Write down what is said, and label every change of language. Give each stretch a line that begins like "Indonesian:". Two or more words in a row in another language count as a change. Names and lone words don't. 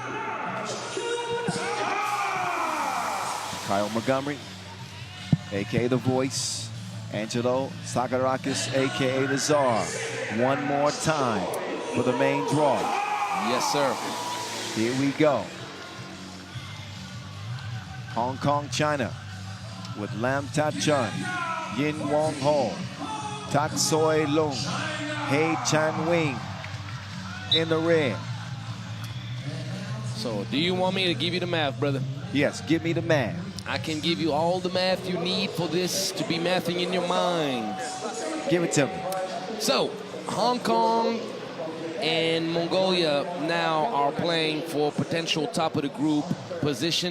English: Kyle Montgomery, a.k.a. The Voice. Angelo Sakarakis, a.k.a. The Czar. One more time for the main draw. Yes, sir. Here we go. Hong Kong, China, with Lam Ta-chun, Yin Wong-ho, Tak Soi-lung, Hei Chan-wing in the red. So, do you want me to give you the math, brother? Yes, give me the math. I can give you all the math you need for this to be mathing in your mind. Give it to me. So, Hong Kong and Mongolia now are playing for potential top of the group position.